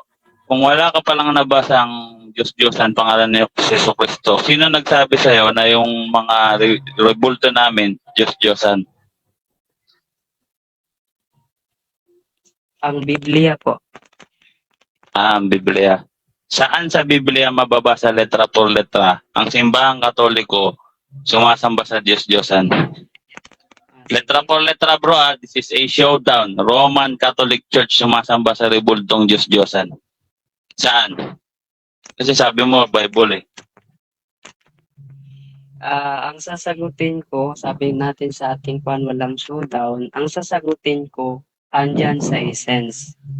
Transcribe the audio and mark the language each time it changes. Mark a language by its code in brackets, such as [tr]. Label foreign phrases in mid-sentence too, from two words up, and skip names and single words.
[tl] Kung wala ka palang nabasang Diyos-Diyosan, pangalan ni Kristo, sino nagsabi sa'yo na yung mga rebulto namin, Diyos-Diyosan? Ang Biblia po. Ang Biblia. Saan sa Biblia mababasa [es] letra por letra [tl] ang simbahang Katoliko sumasamba sa Diyos-Diyosan? [es] Letra por letra [en] bro, this is a showdown. [tl] Roman Catholic Church sumasamba sa rebultong Diyos-Diyosan. Saan? Kasi sabi mo, Bible eh. Ang sasagutin ko, sabi natin sa ating walang showdown, ang sasagutin ko, andyan sa essence.